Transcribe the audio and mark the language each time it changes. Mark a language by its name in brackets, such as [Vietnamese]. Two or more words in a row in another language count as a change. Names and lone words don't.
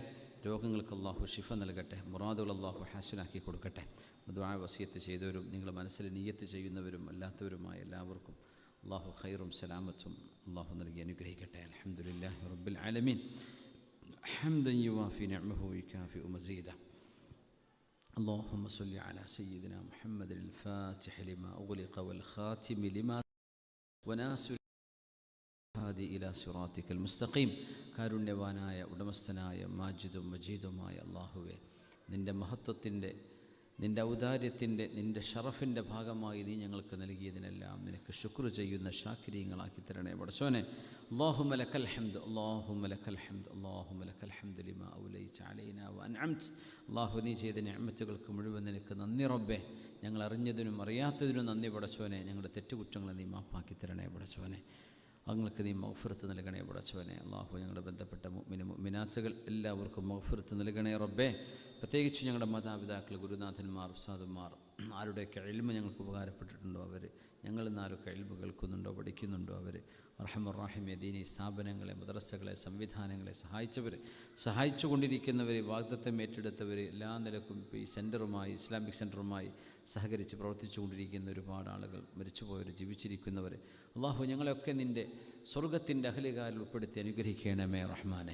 [Malayalam] രോഗങ്ങൾക്ക് അള്ളാഹു ശിഫ നൽകട്ടെ. മുറാദുകൾ അള്ളാഹു ഹാസിലാക്കി കൊടുക്കട്ടെ. ദുആ വസിയത്ത് ചെയ്തവരും നിങ്ങൾ മനസ്സിൽ നിയ്യത്ത് ചെയ്യുന്നവരും അല്ലാത്തവരുമായ എല്ലാവർക്കും അള്ളാഹു ഖൈറും സലാമത്തും അള്ളാഹു നൽകി അനുഗ്രഹിക്കട്ടെ. [Arabic] الحمد لله رب العالمين. حمدا يوافي نعمه ويكافئ مزيده. اللهم صل على سيدنا محمد الفاتح لما أغلق والخاتم لما وناصر هادي إلى صراطك المستقيم. [Malayalam] കാരുണ്യവാനായ ഉടമസ്ഥനായ മാജിദും മജീദുമായ അല്ലാഹുവേ, നിൻ്റെ മഹത്വത്തിൻ്റെ, നിൻ്റെ ഔദാര്യത്തിൻ്റെ, നിൻ്റെ ഷറഫിൻ്റെ ഭാഗമായി നീ ഞങ്ങൾക്ക് നൽകിയതിനെല്ലാം നിനക്ക് ശുക്ർ ചെയ്യുന്ന ഷാക്കിരീങ്ങളാക്കി തരണേ പടച്ചോനെ. [Arabic] اللهم لك الحمد اللهم لك الحمد اللهم لك الحمد لما أوليت علينا وأنعمت. [Malayalam] അല്ലാഹു നീ ചെയ്ത നിഅമത്തുകൾക്ക് മുഴുവൻ നിനക്ക് നന്ദി റബ്ബേ. ഞങ്ങൾ അറിഞ്ഞതിനും അറിയാത്തതിനും നന്ദി പടച്ചോനെ. ഞങ്ങളുടെ തെറ്റുകുറ്റങ്ങളെ നീ മാപ്പാക്കി തരണേ പടച്ചോനെ. ഞങ്ങൾക്ക് നീ മഗ്ഫിറത്ത് നൽകണേ പടച്ചവനെ. അള്ളാഹു ഞങ്ങളുടെ ബന്ധപ്പെട്ട മുഅ്മിനാത്തുകൾ എല്ലാവർക്കും മഗ്ഫിറത്ത് നൽകണേ റബ്ബേ. പ്രത്യേകിച്ച് ഞങ്ങളുടെ മാതാപിതാക്കൾ, ഗുരുനാഥന്മാർ, ഉസ്താദുമാർ, ആരുടെയൊക്കെ ഇൽമ് ഞങ്ങൾക്ക് ഉപകാരപ്പെട്ടിട്ടുണ്ടോ അവർ, ഞങ്ങൾ ഇന്നാരൊക്കെ ഇൽമ് കേൾക്കുന്നുണ്ടോ പഠിക്കുന്നുണ്ടോ അവർ, അർഹമുർ-റഹീമേ ദീനി സ്ഥാപനങ്ങളെ, മദ്രസകളെ, സംവിധാനങ്ങളെ സഹായിച്ചു കൊണ്ടിരിക്കുന്നവർ, വാഗ്ദത്തം ഏറ്റെടുത്തവർ, എല്ലാ നിലക്കും ഇപ്പോൾ ഈ സെൻറ്ററുമായി, ഇസ്ലാമിക് സെൻറ്ററുമായി സഹകരിച്ച് പ്രവർത്തിച്ചു കൊണ്ടിരിക്കുന്ന ഒരുപാട് ആളുകൾ, മരിച്ചുപോയവർ, ജീവിച്ചിരിക്കുന്നവർ, അള്ളാഹു ഞങ്ങളെയൊക്കെ നിൻ്റെ സ്വർഗത്തിൻ്റെ അഹ്ലുകാരിൽ ഉൾപ്പെടുത്തി അനുഗ്രഹിക്കണമേ റഹ്മാനെ.